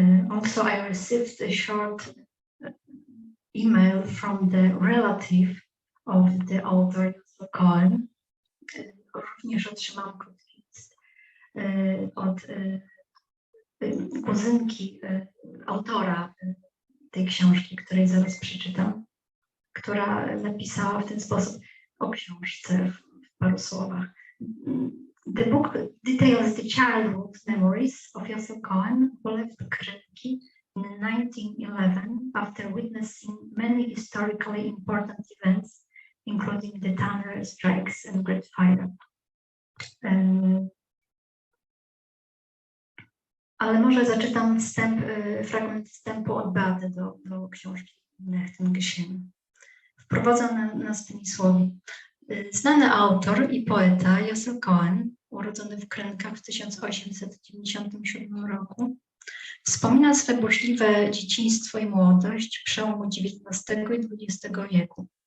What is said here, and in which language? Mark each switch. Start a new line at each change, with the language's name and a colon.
English: Also, I received a short email from the relative of the author Cohen.
Polish: Również otrzymałam krótki list od kuzynki autora tej książki, której zaraz przeczytam, która napisała w ten sposób o książce w paru słowach.
English: The book details the childhood memories of Yosef Cohen, who left Krynki in 1911 after witnessing many historically important events, including the Tanner strikes and Great Fire.
Polish: Ale może zaczytam fragment wstępu od Beaty do książki Liquidation. Wprowadzam nas tymi słowy. Znany autor i poeta Yosef Cohen, urodzony w Krynkach w 1897 roku, wspomina swe burzliwe dzieciństwo i młodość przełomu XIX i XX wieku.